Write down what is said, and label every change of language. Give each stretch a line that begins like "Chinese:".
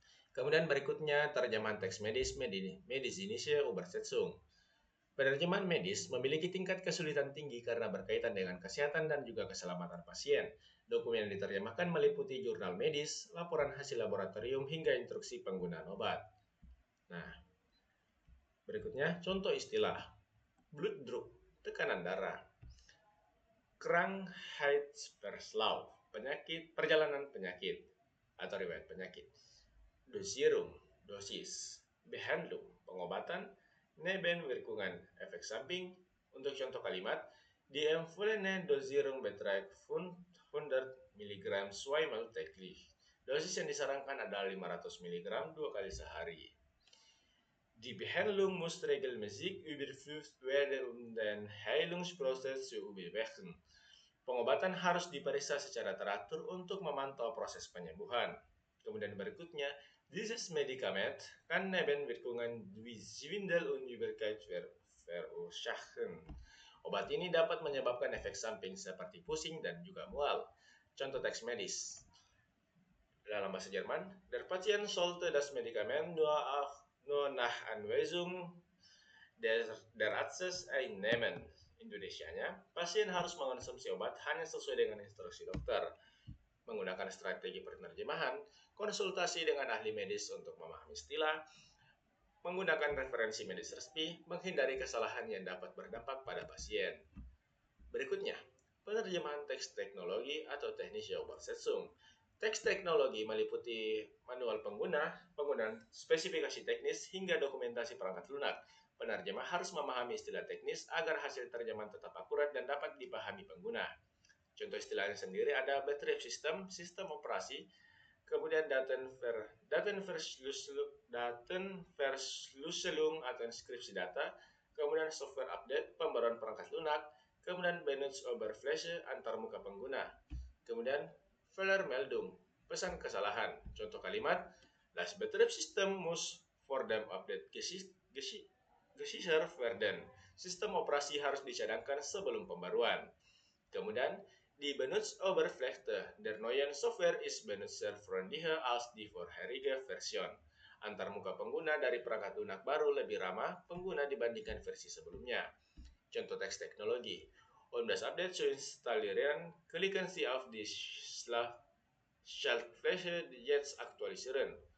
Indonesian: Kemudian berikutnya terjemahan teks medizinische Übersetzung. Penerjemahan medis memiliki tingkat kesulitan tinggi karena berkaitan dengan kesehatan dan juga keselamatan pasien. Dokumen yang diterjemahkan meliputi jurnal medis, laporan hasil laboratorium, hingga instruksi penggunaan obat. Nah, berikutnya contoh istilah. Blutdruck, tekanan darah. Krankheitsverlauf, perjalanan penyakit atau riwayat penyakit. Dosierung, dosis. Behandlung, pengobatan. Nebenwirkungen, efek samping. Untuk contoh kalimat,
German: die empfohlene Dosierung beträgt 100 mg zweimal täglich.
Indonesian: Dosis yang disarankan adalah 500 mg 2 kali sehari.
German: Die Behandlung muss regelmäßig überprüft werden, um den Heilungsprozess zu überwachen.
Indonesian: Pengobatan harus diperiksa secara teratur untuk memantau proses penyembuhan. Kemudian berikutnya,
German: dieses Medikament kann Nebenwirkungen wie Schwindel und Übelkeit verursachen.
Indonesian: Obat ini dapat menyebabkan efek samping seperti pusing dan juga mual. Contoh teks medis. Dalam bahasa Jerman,
German: der Patient sollte das Medikament nur nach Anweisung der Arztes einnehmen.
Indonesian: Indonesianya, pasien harus mengonsumsi obat hanya sesuai dengan instruksi dokter. Menggunakan strategi penerjemahan, konsultasi dengan ahli medis untuk memahami istilah, menggunakan referensi medis resmi, menghindari kesalahan yang dapat berdampak pada pasien. Berikutnya, penerjemahan teks teknologi atau technische Übersetzung. Teks teknologi meliputi manual pengguna, penggunaan spesifikasi teknis, hingga dokumentasi perangkat lunak. Penerjemah harus memahami istilah teknis agar hasil terjemahan tetap akurat dan dapat dipahami pengguna. Contoh istilahnya sendiri ada Betriebssystem, sistem operasi, kemudian Datenverschlüsselung atau inskripsi data, kemudian software update, pembaruan perangkat lunak, kemudian Benutzeroberfläche antar muka pengguna, kemudian Fehlermeldung, pesan kesalahan. Contoh kalimat,
German: das Betriebssystem muss vor dem Update gesichert werden.
Indonesian: Sistem operasi harus dicadangkan sebelum pembaruan. Kemudian,
German: die Benutzeroberfläche der neuen Software ist benutzerfreundlicher als die vorherige Version.
Indonesian: antarmuka pengguna dari perangkat lunak baru lebih ramah pengguna dibandingkan versi sebelumnya. Contoh teks teknologi.
German: On das Update zu installieren, klicken Sie auf die Schaltfläche jetzt aktualisieren.